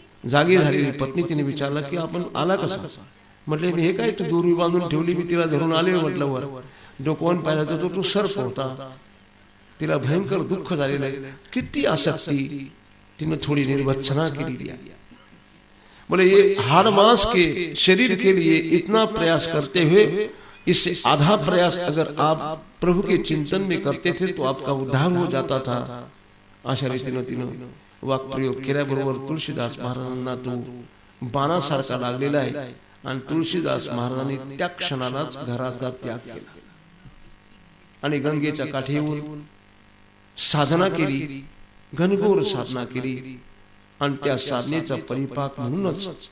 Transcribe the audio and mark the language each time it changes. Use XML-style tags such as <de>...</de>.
<mr>जागी झालेली पत्नी तिने विचारला की आपण आला कसा. म्हटले मी हे काय, तू दोरी बांधून ठेवली, मी तिला धरून आले. म्हटलं वर डोकवून पाहिला तर तो सर्प होता. तिला भयंकर दुःख झालेलं आहे. किती आसक्ती, तिने थोडी निर्वत्सना केलेली आहे.</mr> <hi>बोले ये हाड़ मांस के शरीर के लिए इतना प्रयास करते हुए इससे आधा प्रयास अगर आप प्रभु के चिंतन में करते थे तो आपका उद्धार हो जाता था.</hi> <mr>अशा रीतीनं तिनं वाक्प्रयोग केल्याबरोबर तुळशीदास महाराजांना तो बाणासारखा लागलेला आहे. आणि तुळशीदास महाराजांनी त्या क्षणालाच घराचा त्याग केला आणि गंगेच्या काठी येऊन साधना केली, घनघोर साधना केली. आणि त्या साधनेचा परिपाक म्हणूनच</mr>